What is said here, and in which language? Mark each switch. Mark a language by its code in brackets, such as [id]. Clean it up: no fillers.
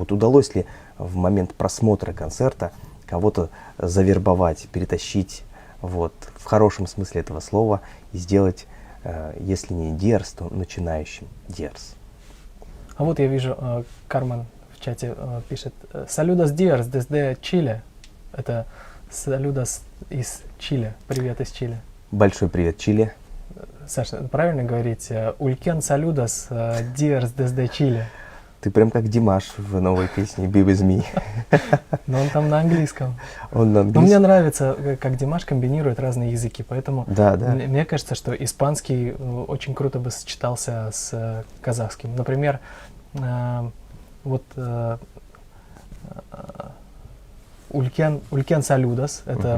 [ru] Вот удалось ли в момент просмотра концерта кого-то завербовать, перетащить вот, в хорошем смысле этого слова и сделать, если не диерс, то начинающим диерс? А вот я вижу, Кармен в чате пишет [es] «Saludos diers desde Chile». [ru] Это [es] «Saludos [ru] из Чили». Привет из Чили. Большой привет, Чили. Саша, правильно говорить? [kk] «Улькен [es] saludos diers desde Chile». [ru] Ты прям как Димаш в новой песне «Be With Me». Но он там на английском. Он на Но мне английском. нравится, как Димаш комбинирует разные языки, поэтому Да, да. мне кажется, что испанский очень круто бы сочетался с казахским. Например, вот [kk] «Улькен [es] saludos» [ru] — это